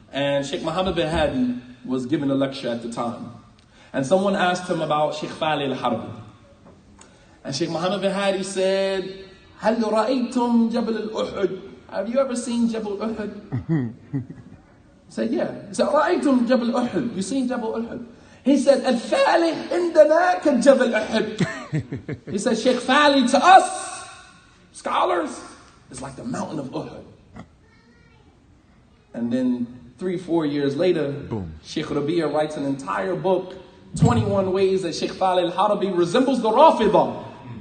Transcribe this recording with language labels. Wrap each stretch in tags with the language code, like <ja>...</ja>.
<en>And Sheikh Muhammad bin Hadi was giving a lecture at the time. And someone asked him about Sheikh Fali al-Harbi. And Sheikh Muhammad bin Hadi said,</en> <ar>هل رأيتم جبل الأحد?</ar> <en>Have you ever seen Jabal Uhud? He said, yeah. He said,</en> <ar>رأيتم جبل Uhud?</ar> <en>You seen Jabal Uhud? He said,</en> <ar>الفالح عندنا كجبل أحد.</ar> <en>He said, Sheikh Fali to us, scholars, is like the mountain of Uhud. And then 3-4 years later, boom, Sheikh Rabia writes an entire book, 21 ways that Sheikh Fali al-Harbi resembles the Rafidah.</en>